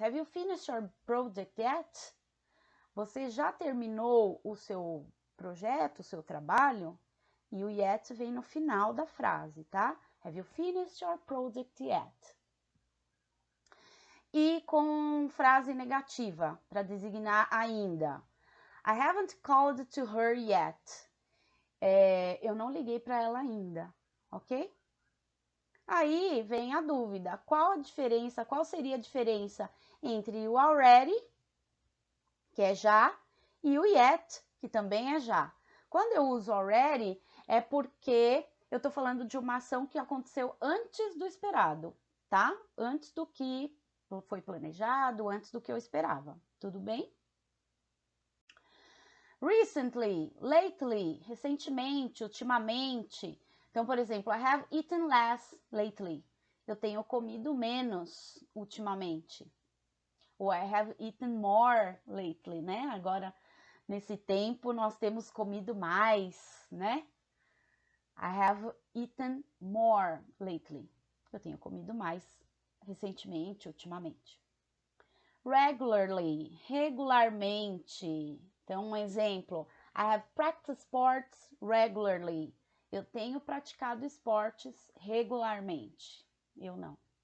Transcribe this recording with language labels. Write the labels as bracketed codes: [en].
[en] Have you finished your project yet? [pt] Você já terminou o seu projeto, o seu trabalho? E o yet vem no final da frase, tá? [en] Have you finished your project yet? [pt] E com frase negativa, para designar ainda. [en] I haven't called to her yet. [pt] Eu não liguei para ela ainda, ok? Aí vem a dúvida, qual seria a diferença entre o already, que é já, e o yet, que também é já. Quando eu uso already, é porque eu tô falando de uma ação que aconteceu antes do esperado, tá? Antes do que foi planejado, antes do que eu esperava, tudo bem? Recently, lately, recentemente, ultimamente. Então, por exemplo, [en] I have eaten less lately. [pt] Eu tenho comido menos ultimamente. [en] Ou I have eaten more lately, né? [pt] Agora, nesse tempo, nós temos comido mais, né? [en] I have eaten more lately. [pt] Eu tenho comido mais recentemente, ultimamente. Regularly, regularmente. Então, um exemplo. [en] I have practiced sports regularly. [pt] Eu tenho praticado esportes regularmente. Eu não.